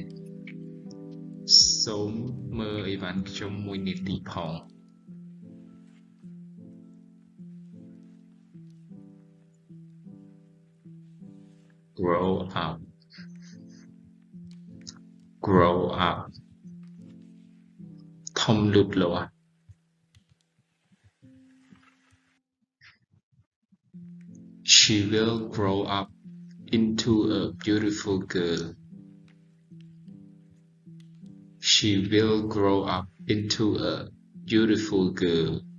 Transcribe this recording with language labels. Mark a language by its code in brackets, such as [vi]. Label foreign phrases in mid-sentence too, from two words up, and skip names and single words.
[km] សូមមើលអីវ៉ាន់ខ្ញុំមួយនាទីផង [en] Grow up. Grow up. [km] ធំលូតលាស់ [en] She will grow up into a beautiful girl. She will grow up into a beautiful girl.